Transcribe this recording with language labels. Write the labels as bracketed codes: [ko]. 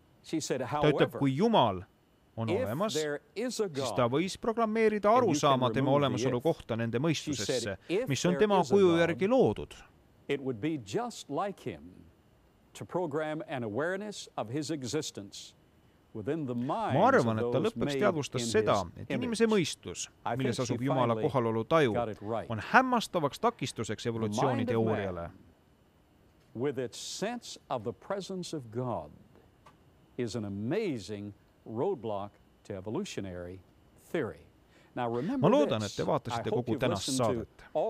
[et] Ta ütleb, kui Jumal on olemas, siis ta võis programmeerida arusaama tema olemasolu kohta nende mõistusesse, mis on tema kuju järgi loodud. [en] It would be just like him to program an awareness of his existence. [et] Ma arvan, et ta lõpuks teadvustas seda, et inimese mõistus, milles asub Jumala kohalolu taju, on hämmastavaks takistuseks evolutsiooniteooriale. [en] With its sense of the presence of God is an amazing roadblock to evolutionary theory. [et] Ma loodan, et te vaatasite kogu tänast saadet.